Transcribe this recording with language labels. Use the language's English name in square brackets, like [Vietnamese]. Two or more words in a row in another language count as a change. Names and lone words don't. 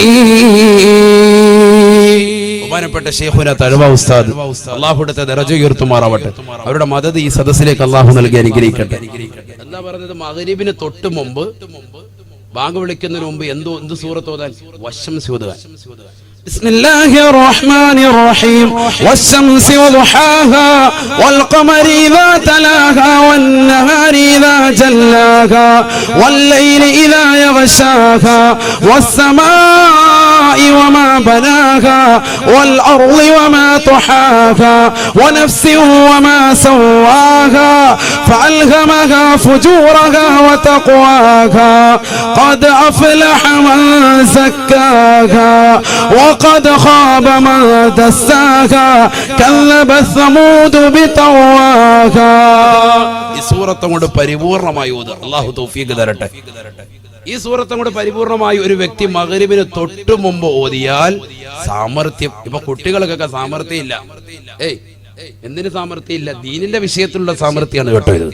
[Malayalam] ബഹുമാനപ്പെട്ട ശൈഖുന തഴവ ഉസ്താദ്, അല്ലാഹുവിന്റെ ദറജ ഉയർത്തുമാറാവട്ടെ. അവരുടെ മദദ് ഈ സദസ്സിലേക്ക് അല്ലാഹു നൽകി അനുഗ്രഹിക്കട്ടെ. എന്താ പറഞ്ഞത്? മഗ്രിബിന് തൊട്ട് മുമ്പ്, ബാങ്ക് വിളിക്കുന്നതിന് മുമ്പ് എന്ത് സൂറത്ത് ഓതാൻ? വശംസി ഓതുക. [Arabic] بسم الله الرحمن الرحيم والشمس وضحاها والقمر إذا تلاها والنهار إذا جلاها والليل إذا يغشاها والسماء وما بناها والأرض وما طحاها ونفس وما سواها فألهمها فجورها وتقواها قد أفلح من زكاها وقد خاب من دساها كذبت ثمود بطغواها. [Malayalam] ഈ സൂറത്ത് കൊണ്ട് പരിപൂർണമായി ഓതുക. അല്ലാഹു തൗഫീഖ് തരട്ടെ. ഈ സൂറത്ത് കൊണ്ട് പരിപൂർണമായി ഒരു വ്യക്തി മഗ്രിബിന് തൊട്ട് മുമ്പ് ഓതിയാൽ സാമർത്ഥ്യം. ഇപ്പൊ കുട്ടികൾക്കൊക്കെ സാമർത്ഥ്യം ഇല്ല. എന്തിന് സാമർത്ഥ്യം ഇല്ല? ദീനിന്റെ വിഷയത്തിലുള്ള സാമർത്ഥ്യമാണ് കേട്ടോ ഇത്.